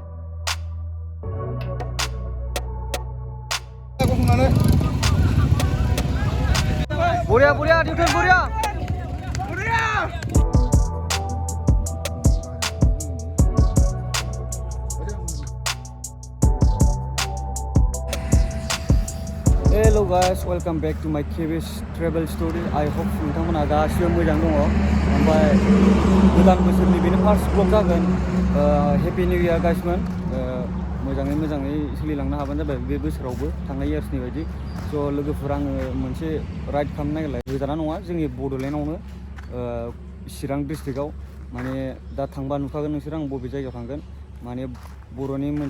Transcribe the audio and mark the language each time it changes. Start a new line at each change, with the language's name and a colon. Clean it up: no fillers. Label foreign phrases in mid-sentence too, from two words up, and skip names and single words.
English: Buria, Newton Buria. Hello guys, welcome back to my KBS travel story. I hope
Bodo: नोंथांमोना गासिबो मोजां दङ ओमफ्राय गोदान बोसोरनि बेनो
English: first vlog
Bodo: जागोन
English: happy new year
Bodo: गाइसमोन मोजाङै सोलिलांनो हाबानो जाबाय बे बोसोरावबो थांनाय इयार्सनि बायदि स' लोगोफोर आङो मोनसे राइड खालामनो नागिरलाय गोजाना नङा जोंनि बड'लेण्डआवनो चिरां डिस्ट्रिक्टआव माने दा थांबा नुखागोन नोंसोर आं बबे जायगायाव थांगोन माने बर'नि मोनसे